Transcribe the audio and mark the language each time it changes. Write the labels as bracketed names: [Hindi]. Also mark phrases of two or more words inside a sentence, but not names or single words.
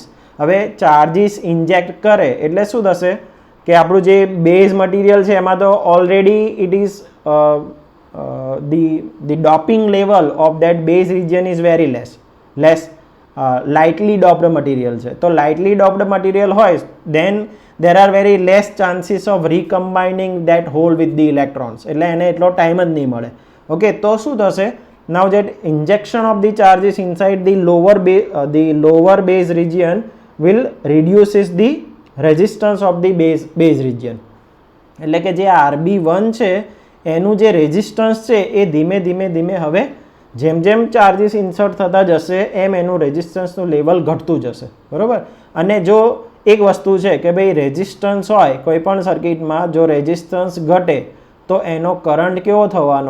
[Gujarati] હવે ચાર્જીસ ઇન્જેક્ટ કરે એટલે શું થશે કે આપણું જે [English] base material [Gujarati] છે એમાં તો [English] already it is the doping level of that base region is very less lightly doped material [Gujarati] છે. [English] તો lightly doped material હોય દેન there are very less chances of recombining that hole with the electrons, [Gujarati] એટલે એને એટલો ટાઈમ જ નહીં મળે. ઓકે, તો શું થશે? [English] now that injection of the charges inside the lower base region will reduces the resistance of the base region. [Gujarati] એટલે કે જે RB1 છે એનું જે રેઝિસ્ટન્સ છે એ ધીમે ધીમે હવે જેમ જેમ ચાર્જીસ ઇન્સર્ટ થતા જશે એમ એનું રેઝિસ્ટન્સનું લેવલ ઘટતું જશે, બરાબર. અને જો એક વસ્તુ છે કે ભાઈ રેઝિસ્ટન્સ હોય કોઈ પણ સર્કિટમાં, જો રેઝિસ્ટન્સ ઘટે તો એનો કરંટ કેવો થવાનો?